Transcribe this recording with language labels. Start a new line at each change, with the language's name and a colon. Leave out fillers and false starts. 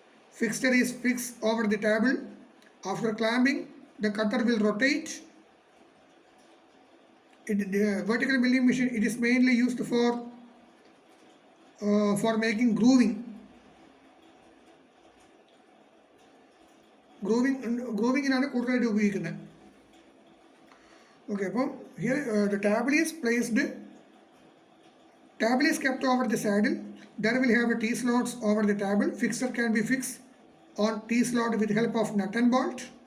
English: Fixture is fixed over the table. After clamping, the cutter will rotate. The vertical milling machine, it is mainly used for making grooving.
Malayalam: Grooving-നാണ് കൂടുതലായിട്ട് ഉപയോഗിക്കുന്നത്.
English: Okay,
Malayalam: അപ്പം
English: here the table is placed. Table is kept over the saddle. There will have a T-slots over the table. Fixture can be fixed on T-slot with the help of nut and bolt.